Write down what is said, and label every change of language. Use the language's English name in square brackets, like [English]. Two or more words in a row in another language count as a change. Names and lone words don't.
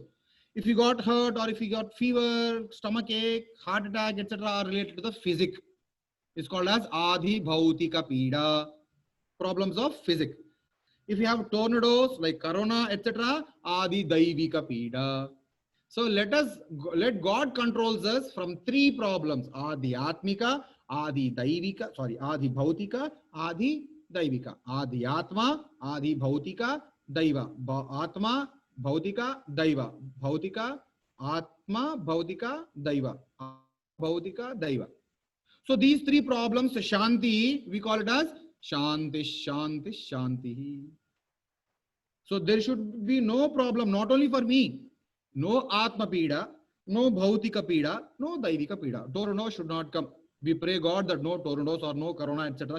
[English] If you got hurt, or if you got fever, stomach ache, heart attack, etc., are related to the physic. It's called as [Sanskrit] Adhi Bhautika Pida, [English] problems of physic. If you have tornadoes like Corona, etc., [Sanskrit] Adi Daivika Pida. [English] So let God controls us from 3 problems: [Sanskrit] Adi Atmika, Adi Daivika, Adi Bhautika, Adi Daivika. Adi Atma, Adi Bhautika, Daiva. Atma, Bhautika, Daiva. Bhautika, Atma, Bhautika, Daiva. Bhautika, Daiva. [English] So these 3 problems, Shanti, we call it as [Sanskrit] Shanti, Shanti, Shanti. [English] So there should be no problem, not only for me. [Sanskrit] No Atma Pida, no Bhautika Pida, no Daivika Pida. [English] Tornadoes should not come. We pray God that no tornadoes or no Corona, etc.